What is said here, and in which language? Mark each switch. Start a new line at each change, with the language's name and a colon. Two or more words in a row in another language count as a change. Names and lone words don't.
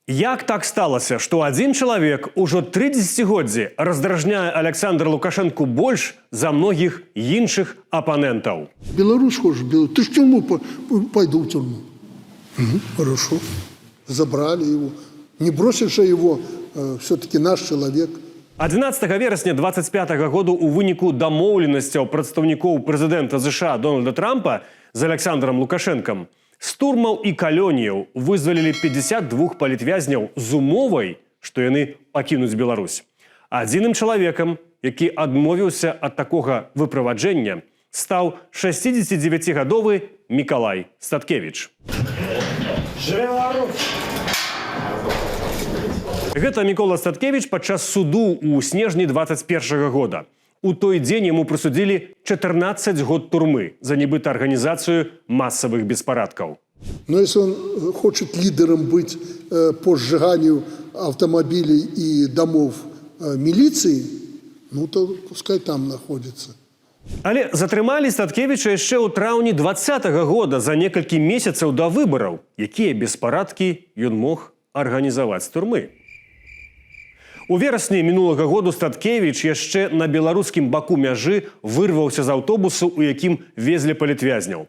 Belarusian: Як так сталося, што адзін чалавек ужо 3 дзесяцігоддзі раздражняе Александра Лукашенку больш за многіх іншых апанентаў?
Russian: Беларусь хочешь, ты ж в тюрьму, пойду в тюрьму. Хорошо. Забрали его. Не бросишь же его, все-таки наш человек.
Belarusian: 11 верасня 25 году у выніку дамоўленасцяў прадстаўнікоў прэзідэнта США Дональда Трампа з Александром Лукашенкам з турмаў і калоніяў вызвалілі 52 палітвязняў з умовай, што яны пакінуць Беларусь. Адзіным чалавекам, які адмовіўся ад такога выправаджэння, стаў 69-гадовы Мікалай Статкевіч. Гэта Мікола Статкевіч падчас суду ў снежні 21 года. У той дзень яму прысудзілі 14 год турмы за нібыта арганізацыю масавых беспарадкаў.
Russian: Но если он хочет лидером быть по сжиганию автомобилей и домов милиции, ну то пускай там находится.
Belarusian: Але затрымалі Статкевіча яшчэ ў траўні 20-го года за некалькі месяцаў да выбараў, якія беспарадкі ён мог арганізаваць з турмы. У верасні мінулага году Статкевіч яшчэ на беларускім баку мяжы вырваўся з аўтобусу, у якім везлі палітвязняў.